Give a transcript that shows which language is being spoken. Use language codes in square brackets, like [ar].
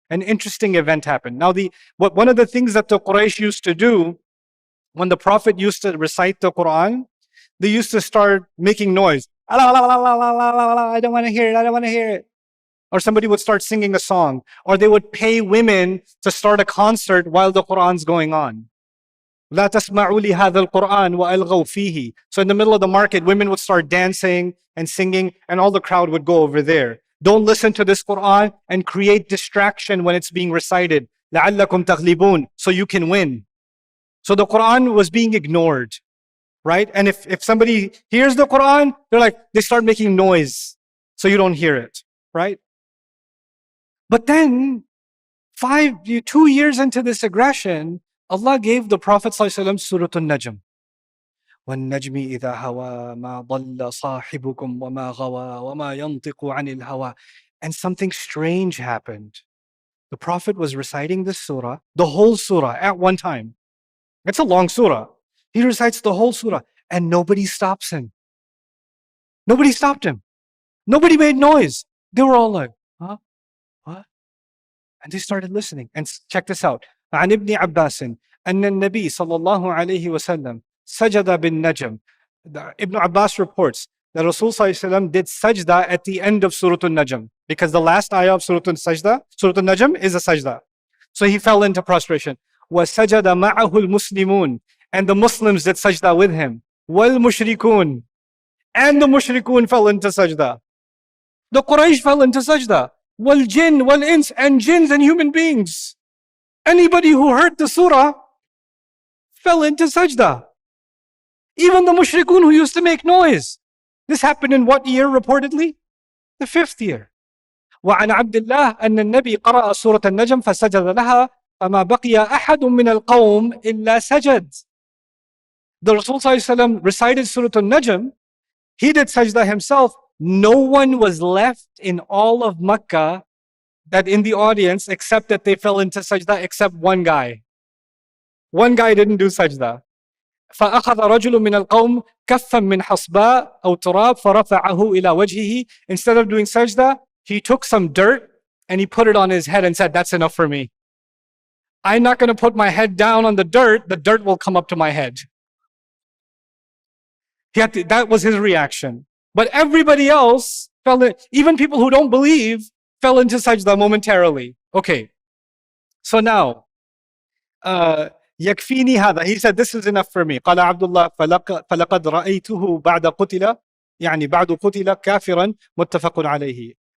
[en] An interesting event happened. Now, one of the things that the Quraysh used to do when the Prophet used to recite the Quran, they used to start making noise. I don't want to hear it, I don't want to hear it. Or somebody would start singing a song. Or they would pay women to start a concert while the Quran's going on. [ar] لا تسمعوا لهذا القرآن وألغوا فيه. [en] So in the middle of the market, women would start dancing and singing, and all the crowd would go over there. Don't listen to this Quran and create distraction when it's being recited. [ar] لعلكم تغلبون. [en] So you can win. So the Quran was being ignored, right? And if somebody hears the Quran, they start making noise so you don't hear it, right? But then 2 years into this aggression, Allah gave the Prophet ﷺ Surah Najm. [ar] وَالنَّجْمِ إِذَا هَوَى مَا ضَلَّ صَاحِبُكُمْ وَمَا غَوَى وَمَا يَنطِقُ عَنِ الْهَوَى. [en] And something strange happened. The Prophet was reciting this surah, the whole surah, at one time. It's a long surah. He recites the whole surah, and nobody stops him. Nobody stopped him. Nobody made noise. They were all like, huh? What? And they started listening. And check this out. [ar] عن ابن عباس أن النبي صلى الله عليه وسلم سجد بالنجم. [en] Ibn Abbas reports that Rasul ﷺ did sajdah at the end of Surah Al-Najm, because the last ayah of Surah Al-Najm is a sajdah. So he fell into prostration. [ar] وَسَجَدَ مَعَهُ الْمُسْلِمُونَ. [en] And the Muslims did sajdah with him. [ar] وَالْمُشْرِكُونَ. [en] And the mushrikun fell into sajdah. The Quraysh fell into sajdah. [ar] وَالْجِنْ وَالْإِنس. [en] And jinns and human beings. Anybody who heard the surah fell into sajdah. Even the mushrikun who used to make noise. This happened in what year reportedly? The 5th year. [ar] وعن عبد الله أن النبي قرأ سورة النجم فسجد لها فما بقي أحد من القوم إلا سجد. [en] The Rasul ﷺ recited Surah Al-Najm. He did sajdah himself. No one was left in all of Makkah that in the audience except that they fell into sajdah, except one guy. One guy didn't do sajdah. [ar] فأخذ رجل من القوم كفا من حصباء أو تراب فرفعه إلى وجهه. [en] Instead of doing sajdah, he took some dirt and he put it on his head and said, that's enough for me. I'm not going to put my head down on the dirt will come up to my head. That was his reaction. But everybody else fell in, even people who don't believe, fell into sajda momentarily. Okay, so now, [ar] يكفيني هذا. [en] He said, this is enough for me. [ar] قال عبد الله فلقد رأيته بعد قتل يعني بعد قتل كافرا متفق عليه.